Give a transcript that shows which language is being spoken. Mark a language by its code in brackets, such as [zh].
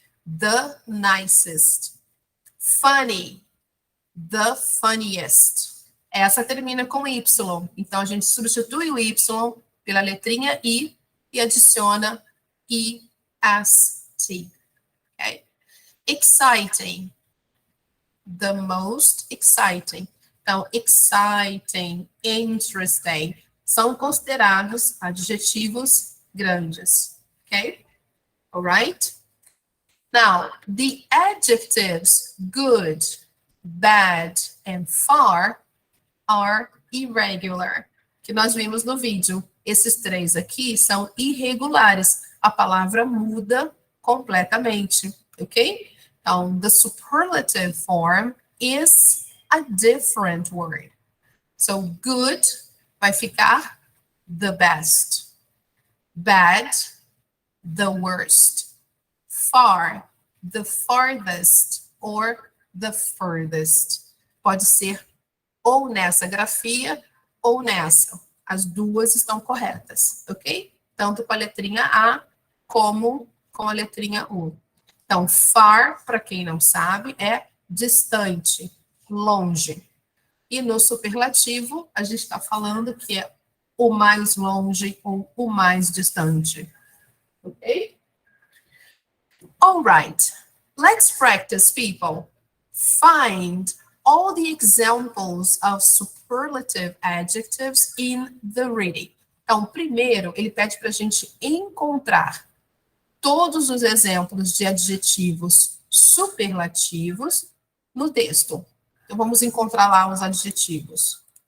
[en] The nicest. Funny, the funniest. [pt] Essa termina com Y, então a gente substitui o Y pela letrinha I e adiciona EST, ok? [en] Exciting, the most exciting. [pt] Então, exciting, interesting, são considerados adjetivos grandes, ok? [en] All right? Now, the adjectives good, bad, and far are irregular, [pt] que nós vimos no vídeo. Esses três aqui são irregulares. A palavra muda completamente, ok? [en] Então, the superlative form is a different word. So, good [pt] vai ficar [en] the best. Bad, the worst. Far, the farthest, or the furthest. [pt] Pode ser ou nessa grafia ou nessa. As duas estão corretas, ok? Tanto com a letrinha A como com a letrinha U. Então, far, para quem não sabe, é distante, longe. E no superlativo, a gente está falando que é o mais longe ou o mais distante. [en] Ok? All right. Let's practice, people. Find all the examples of superlative adjectives in the reading. [pt] Então, primeiro, ele pede para a gente encontrar todos os exemplos de adjetivos superlativos no texto. Então, vamos encontrar lá os adjetivos.